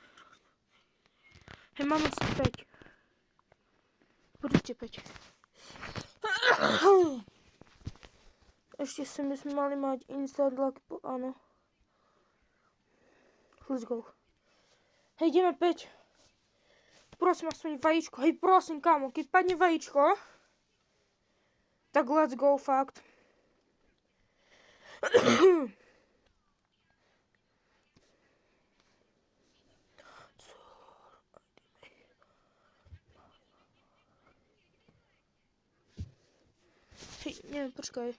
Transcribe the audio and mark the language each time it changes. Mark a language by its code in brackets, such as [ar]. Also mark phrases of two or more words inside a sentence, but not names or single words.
[sk] Hej, máme si 5. Poďte 5. Ešte si my sme mali mať Instant Lucky, áno. [en] Let's go. [sk] Hej, ideme 5. Prosím, aspoň vajíčko. Hej, prosím, kámo, keď padne vajíčko, tak [en] let's go, [sk] fakt. Hej, neviem, počkaj.